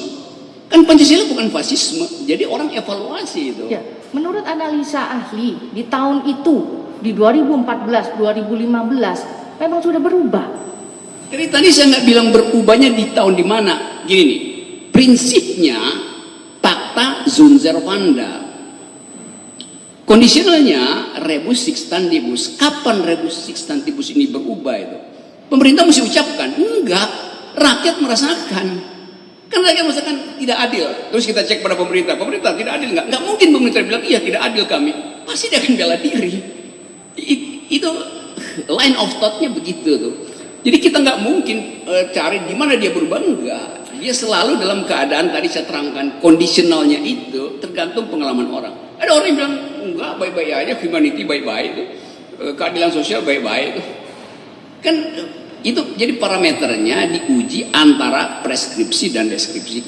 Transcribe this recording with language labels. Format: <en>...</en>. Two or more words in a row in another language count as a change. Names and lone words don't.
<id>Kan Pancasila bukan fasisme, jadi orang evaluasi itu. Ya, menurut analisa ahli di tahun itu, di 2014-2015, memang sudah berubah. Jadi tadi saya nggak bilang berubahnya di tahun di mana. Gini nih, prinsipnya</id> <la>pacta sunt servanda. Kondisionalnya rebus sic stantibus.</la> <id>Kapan</id> <la>rebus sic stantibus</la> <id>ini berubah itu? Pemerintah mesti ucapkan, enggak, rakyat merasakan. Kan rakyat merasakan tidak adil. Terus kita cek pada pemerintah tidak adil enggak? Enggak mungkin pemerintah bilang, iya tidak adil kami. Pasti dia akan bela diri. Itu</id> <en>line of thought-</en> <id>nya begitu tuh. Jadi kita nggak mungkin cari di mana dia berubah, enggak. Dia selalu dalam keadaan tadi saya terangkan, kondisionalnya itu tergantung pengalaman orang. Ada orang yang bilang, enggak, baik-baik aja, humanity baik-baik itu. Keadilan sosial baik-baik itu. Kan itu jadi parameternya diuji antara preskripsi dan deskripsi.</id>